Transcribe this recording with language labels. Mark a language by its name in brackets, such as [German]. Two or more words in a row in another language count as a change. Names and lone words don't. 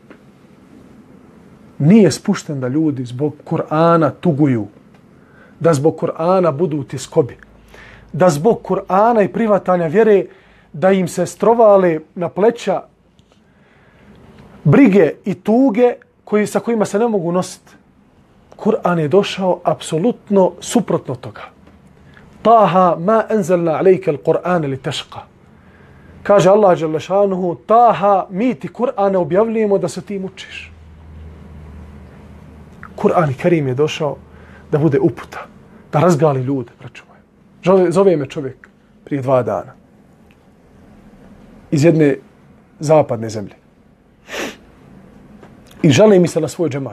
[Bosnian] Nije spušten da ljudi zbog Kur'ana tuguju, da zbog Kur'ana budu u tjeskobi, da zbog Kur'ana i privatanja vjere da im se strovale na pleća brige i tuge sa kojima se ne mogu nositi. Kur'an je došao apsolutno suprotno toga. [Arabic] طه ما أنزلنا عليك القرآن لتشقى. [Bosnian] Kaže Allah [Arabic] جل شأنه, [Bosnian] Taha, mi ti Kur'ane objavljujemo da se ti mučiš. Kur'an i Kerim je došao da bude uputa, da razgali ljude, braćo moje. Zove me čovjek prije 2 dana iz jedne zapadne zemlje i žali mi se na svoj džemat.